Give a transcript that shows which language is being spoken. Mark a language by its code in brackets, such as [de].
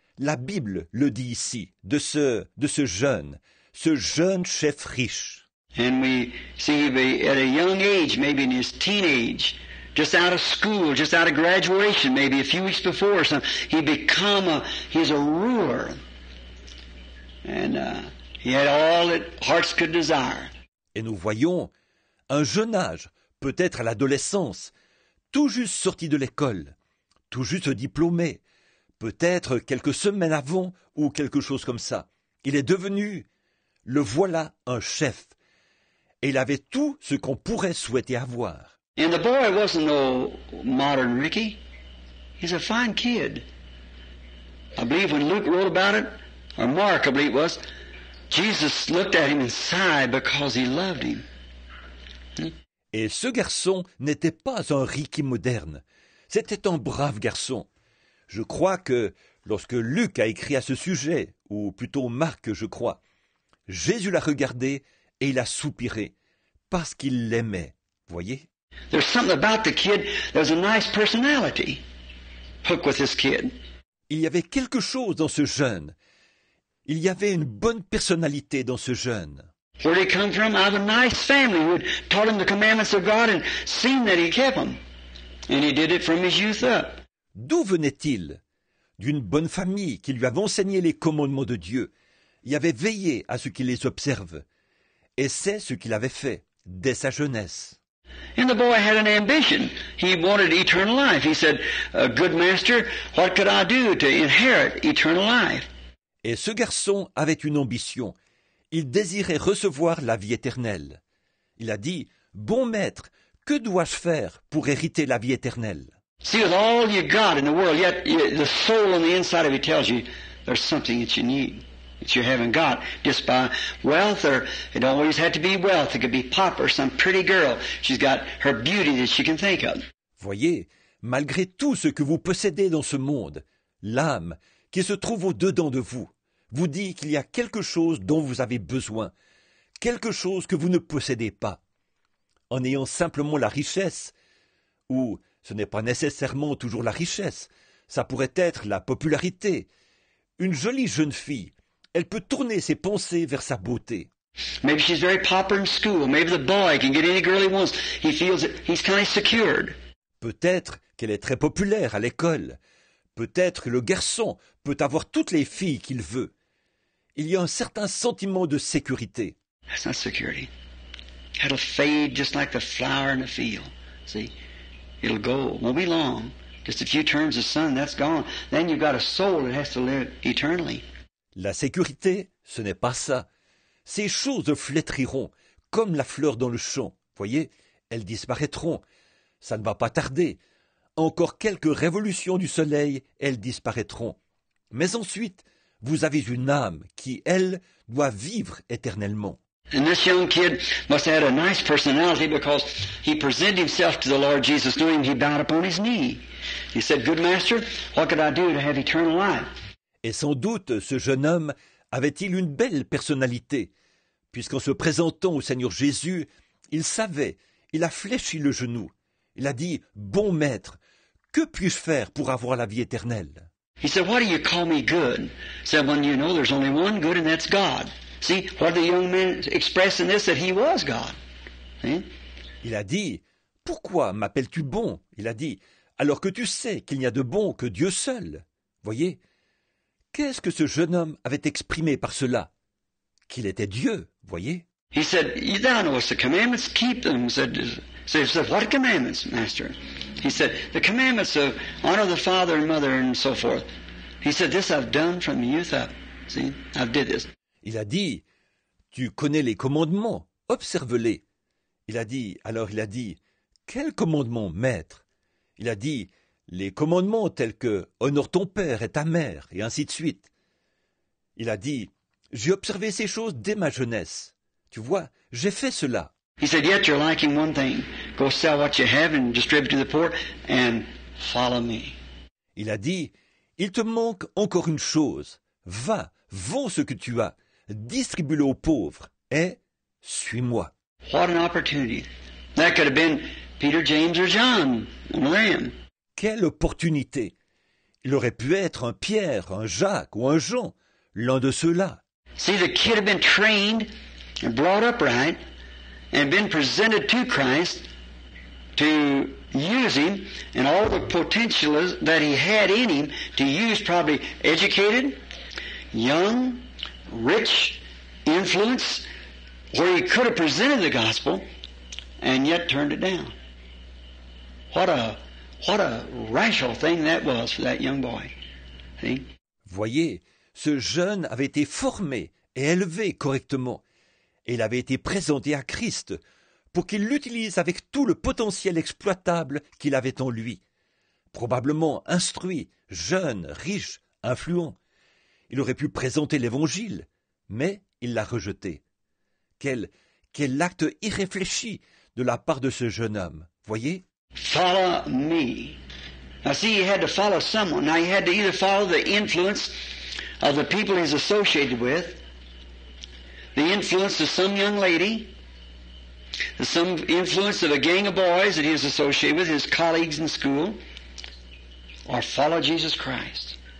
[fr] La Bible le dit ici, de ce jeune chef riche. [en] And we see at a young age, maybe in his teenage, just out of school, just out of graduation, maybe a few weeks before or something, he's a ruler. And he had all that hearts could desire. [fr] Et nous voyons un jeune âge, peut-être à l'adolescence, tout juste sorti de l'école, tout juste diplômé, peut-être quelques semaines avant ou quelque chose comme ça. Il est devenu, le voilà, un chef. Et il avait tout ce qu'on pourrait souhaiter avoir. [en] And the boy wasn't no modern Ricky. He's a fine kid. I believe when Luke wrote about it, or Mark, I believe it was, Jesus looked at him and sighed because he loved him. [fr] Et ce garçon n'était pas un Ricky moderne. C'était un brave garçon. Je crois que lorsque Luc a écrit à ce sujet, ou plutôt Marc, je crois, Jésus l'a regardé et il a soupiré, parce qu'il l'aimait. Voyez? [en] There's something about the kid, there's a nice personality. Hook with this kid. Il y avait quelque chose dans ce jeune. Il y avait une bonne personnalité dans ce jeune. Where did he come from? Out of a nice family who had taught him the commandments of God and seen that he kept them. And he did it from his youth up. [fr] D'où venait-il? D'une bonne famille qui lui avait enseigné les commandements de Dieu. Il avait veillé à ce qu'il les observe. Et c'est ce qu'il avait fait dès sa jeunesse. [en] And the boy had an ambition. He wanted eternal life. He said, good master, what could I do to inherit eternal life? [fr] Et ce garçon avait une ambition. Il désirait recevoir la vie éternelle. Il a dit, bon maître, que dois-je faire pour hériter la vie éternelle? [en] See, with all you got in the world, yet the soul on the inside of you tells you there's something that you need, that you haven't got, just by wealth, or it don't always have to be wealth. It could be pop or some pretty girl. She's got her beauty that she can think of. [fr] Voyez, malgré tout ce que vous possédez dans ce monde, l'âme qui se trouve au-dedans de vous dit qu'il y a quelque chose dont vous avez besoin, quelque chose que vous ne possédez pas. En ayant simplement la richesse, ou ce n'est pas nécessairement toujours la richesse, Ça pourrait être la popularité. Une jolie jeune fille, elle peut tourner ses pensées vers sa beauté. [en] Maybe she's very popular in school. Maybe the boy can get any girl he wants. He feels that he's kind of secured. [fr] Peut-être qu'elle est très populaire à l'école. Peut-être que le garçon peut avoir toutes les filles qu'il veut. Il y a un certain sentiment de sécurité. [en] That's not security. It'll fade just like the flower in the field. See? It'll go. Won't be long. Just a few turns of sun, that's gone. Then you've got a soul that has to live eternally. [fr] La sécurité, ce n'est pas ça. Ces choses flétriront, comme la fleur dans le champ. Voyez, elles disparaîtront. Ça ne va pas tarder. Encore quelques révolutions du soleil, elles disparaîtront. Mais ensuite, vous avez une âme qui, elle, doit vivre éternellement. [en] And this young kid must have had a nice personality because he presented himself to the Lord Jesus knowing he bowed upon his knee. He said, "Good master, what could I do to have eternal life?" [fr] Et sans doute, ce jeune homme avait-il une belle personnalité, puisqu'en se présentant au Seigneur Jésus, il savait, il a fléchi le genou. Il a dit, « Bon maître, que puis-je faire pour avoir la vie éternelle ?» [en] He said, "Why do you call me good?" He said, "When you know there's only one good and that's God." See, what the young man expressed in this, that he was God. See? [fr] Il a dit, « Pourquoi m'appelles-tu bon ?» Il a dit, « Alors que tu sais qu'il n'y a de bon que Dieu seul. » Voyez, qu'est-ce que ce jeune homme avait exprimé par cela? Qu'il était Dieu, voyez. [en] He said, "Thou knowest the commandments, keep them." He said, "What commandments, master?" He said, "The commandments of honor the father and mother and so forth." He said, "This I've done from youth up." See, I've did this. [fr] Il a dit, « Tu connais les commandements, observe-les. » Il a dit, « Quels commandements, maître ?» Il a dit, « Les commandements tels que « Honore ton père et ta mère » et ainsi de suite. Il a dit, « J'ai observé ces choses dès ma jeunesse. Tu vois, j'ai fait cela. » [en] He said, "Yet you're lacking one thing. Go sell what you have and distribute to the poor and follow me." [fr] Il a dit, « Il te manque encore une chose. Va, vends ce que tu as, distribue-le aux pauvres et suis-moi. » [en] What an opportunity. That could have been Peter, James, or John, one of them. [fr] Quelle opportunité! Il aurait pu être un Pierre, un Jacques ou un Jean, l'un de ceux-là. [en] See, the kid had been trained and brought up right and been presented to Christ to use him and all the potential that he had in him to use, probably educated, young, rich, influence, where he could have presented the gospel and yet turned it down. What a rational thing that was for that young boy. See? [fr] Voyez, ce jeune avait été formé et élevé correctement, et il avait été présenté à Christ pour qu'il l'utilise avec tout le potentiel exploitable qu'il avait en lui. Probablement instruit, jeune, riche, influent. Il aurait pu présenter l'Évangile, mais il l'a rejeté. Quel acte irréfléchi de la part de ce jeune homme, voyez? [en] Follow me. Now see, he had to follow someone. Now he had to either follow the influence of the people he's associated with, the influence of some young lady, some influence of a gang of boys that he was associated with, his colleagues in school, or follow Jesus Christ.